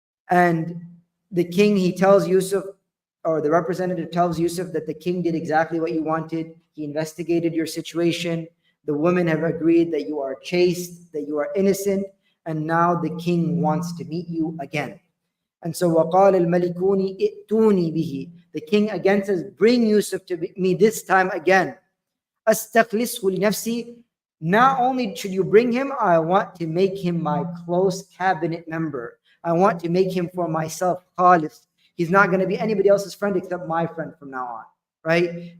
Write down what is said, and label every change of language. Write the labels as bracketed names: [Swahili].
[English] And the king, he tells Yusuf, or the representative tells Yusuf that the king did exactly what you wanted. He investigated your situation. The women have agreed that you are chaste, that you are innocent, and now the king wants to meet you again. And so [Arabic] وَقَالَ الْمَلِكُونِ ائْتُونِي بِهِ. [English] The king again says, bring Yusuf to me this time again. [Arabic] أَسْتَخْلِصْهُ لِنَفْسِي. [English] Not only should you bring him, I want to make him my close cabinet member. I want to make him for myself, khalis. He's not going to be anybody else's friend except my friend from now on, right?